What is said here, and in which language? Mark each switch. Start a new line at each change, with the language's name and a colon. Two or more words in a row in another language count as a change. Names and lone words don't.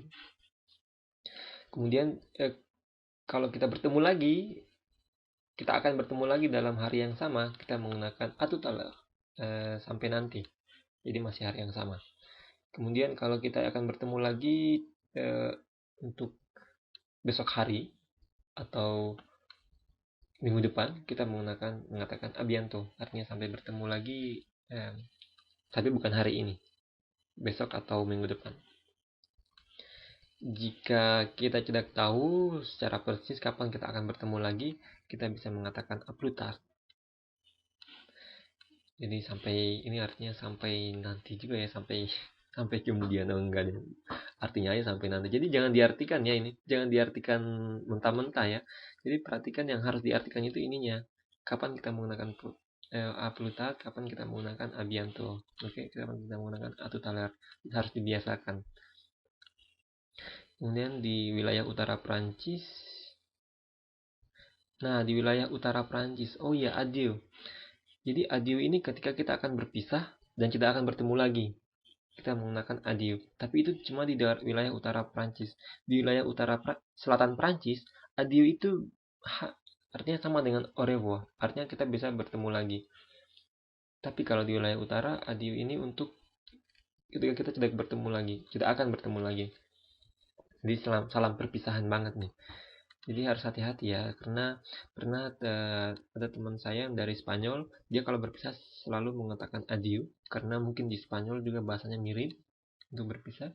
Indonesian: Kemudian kalau kita bertemu lagi, kita akan bertemu lagi dalam hari yang sama, kita menggunakan atutalah sampai nanti. Jadi masih hari yang sama. Kemudian kalau kita akan bertemu lagi untuk besok hari atau minggu depan kita mengatakan
French: a bientôt,
Indonesian: artinya sampai bertemu lagi, tapi bukan hari ini, besok atau minggu depan. Jika kita tidak tahu secara persis kapan kita akan bertemu lagi, kita bisa mengatakan
French: a plus tard.
Indonesian: Jadi sampai ini artinya sampai nanti juga ya, sampai kemudian. Enggak deh. Artinya aja sampai nanti. Jadi jangan diartikan ya ini, jangan diartikan mentah-mentah ya. Jadi perhatikan yang harus diartikan itu ininya. Kapan kita menggunakan
French: a plus tard,
Indonesian: kapan kita menggunakan
French: a bientôt.
Indonesian: Oke, kapan kita menggunakan
French: a tout à l'heure.
Indonesian: Harus dibiasakan. Kemudian di wilayah utara Prancis. Nah, di wilayah utara Prancis. Oh iya, adieu. Jadi adieu ini ketika kita akan berpisah dan tidak akan bertemu lagi, kita menggunakan adieu. Tapi itu cuma di wilayah utara Prancis. Di wilayah selatan Prancis, adieu itu artinya sama dengan
French: au revoir.
Indonesian: Artinya kita bisa bertemu lagi. Tapi kalau di wilayah utara, adieu ini untuk ketika kita tidak bertemu lagi, tidak akan bertemu lagi. Jadi salam perpisahan banget nih. Jadi harus hati-hati ya, karena pernah ada teman saya yang dari Spanyol, dia kalau berpisah selalu mengatakan adieu, karena mungkin di Spanyol juga bahasanya mirip untuk berpisah.